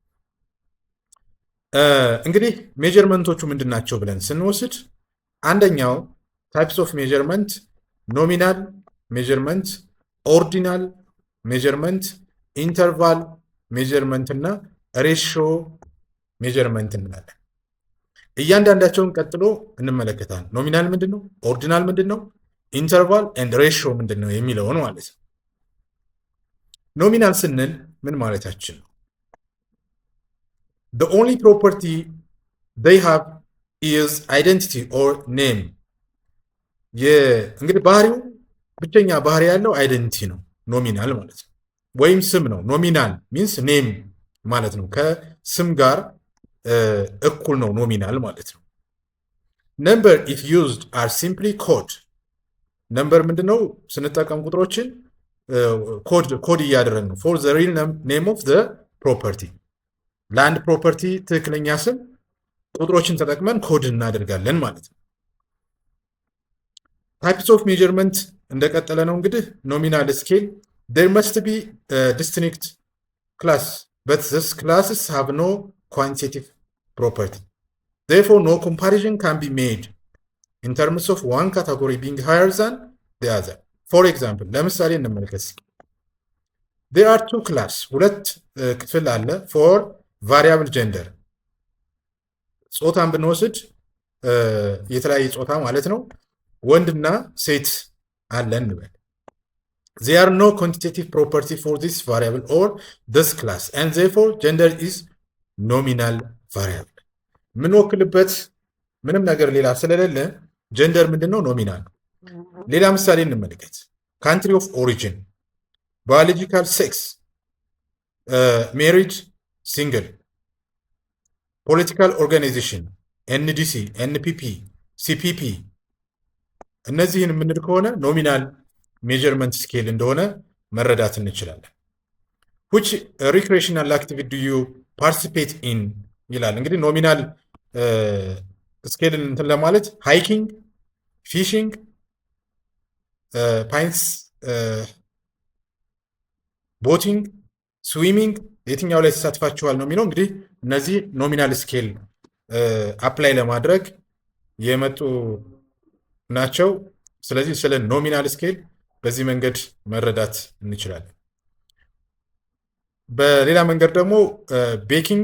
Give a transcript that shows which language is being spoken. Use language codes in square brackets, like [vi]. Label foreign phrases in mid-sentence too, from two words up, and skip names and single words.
[am] እንግዲህ ሜጀርመንቶቹ ምንድን ናቸው ብለን ስንወስድ አንደኛው [en] types of measurement nominal measurement, ordinal measurement, interval measurement [am] እና [en] ratio measurement [am] እንላለን። እያንዳንዳቸውን ቀጥሎ እንመለከታለን። ኖሚናል ምንድን ነው? ኦርዲናል ምንድን ነው? [en] interval and ratio [am] ምንድን ነው የሚለውን ማለት ነው። ኖሚናል ስንል ምን ማለታችን ነው? [en] the only property they have is identity or name። [am] እንግዲህ ባህሪው ብቸኛ ባህሪ ያለው አይደንቲቲ ነው ኖሚናል ማለት ነው፣ ወይም ስም ነው። [en] nominal means name [am] ማለት ነው። ከስም ጋር እኩል ነው ኖሚናል ማለት ነው። [en] number if used are simply code። [am] ነምበር ምንድን ነው? ስንጠቀም ቁጥሮችን ኮድ እያደረግን ነው። [en] for the real name of the property። [am] ለአንድ ፕሮፐርቲ ትክክለኛ ስም ቁጥሮችን ተጠቅመን ኮድ እናደርጋለን ማለት ነው። [en] types of measurement [am] እንደቀጠለ ነው። እንግዲህ [en] nominal scale there must be a distinct class but these classes have no quantitative property, therefore no comparison can be made in terms of one category being higher than the other. For example, [am] ለምሳሌ እንመልከት። [en] there are two class [am] ሁለት ክፍል አለ [en] for variable gender። [am] ጾታን ብንወስድ የተለያየ ጾታ ማለት ነው። ወንድና ሴት አለን እንበል። [en] there are no quantitative property for this variable or this class and therefore gender is nominal variable። [am] የምንወክልበት ምንም ነገር ሌላ ስለሌለ ጀንደር ምንድን ነው? ኖሚናል። ሌላ ምሳሌ እንመልከት። [en] country of origin, biological sex, married፣ single, political organization፣ [am] ኤንዲሲ፣ ኤንፒፒ፣ ሲፒፒ እነዚህን የምንል ከሆነ [en] nominal measurement scale [am] እንደሆነ መረዳት እንችላለን። [en] which recreational activity do you participate in [am] ይላል። እንግዲህ ኖሚናል ስኬልን እንትን ለማለት [en] hiking, fishing, pines፣ boating, swimming [am] የትኛው ላይ ተሳትፋችኋል ነው የሚለው። እንግዲህ እነዚህ [en] nominal scale apply [am] ለማድረግ የመጡ ናቸው። ስለዚህ ስለ [en] nominal scale [am] በዚህ መንገድ መረዳት እንችላለን። በሌላ መንገድ ደግሞ ቤኪንግ፣